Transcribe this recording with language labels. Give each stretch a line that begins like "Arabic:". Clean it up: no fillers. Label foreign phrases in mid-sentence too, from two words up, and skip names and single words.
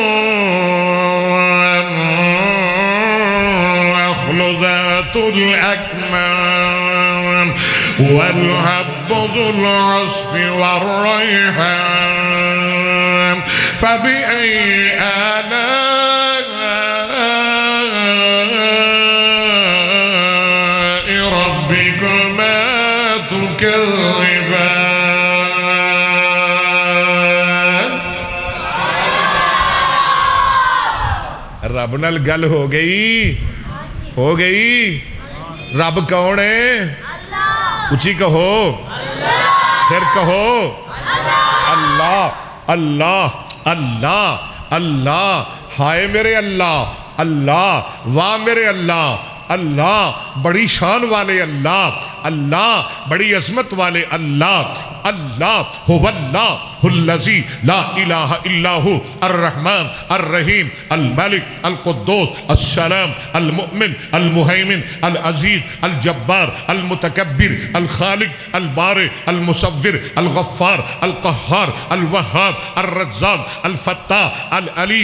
Arabic: والنخل ذات الأكمام والحب ذو العصف والريحان فبأي آلاء ربكما تكذبان.
Punjabi: رب نال گل ہو گئی، ہو گئی.
Urdu: رب کون ہے؟ اچھی کہو، پھر کہو اللہ اللہ اللہ اللہ. ہائے میرے اللہ، اللہ واہ میرے اللہ، اللہ بڑی شان والے اللہ، اللہ بڑی عظمت والے اللہ.
Arabic: اللہ هو اللہ الذی لا الہ الا هو الرحمن الرحیم الملک القدوس السلام المؤمن المہیمن العزیز الجبار المتکبر الخالق البارئ المصور الغفار القہار الوہاب الرزاق الفتاح العلیم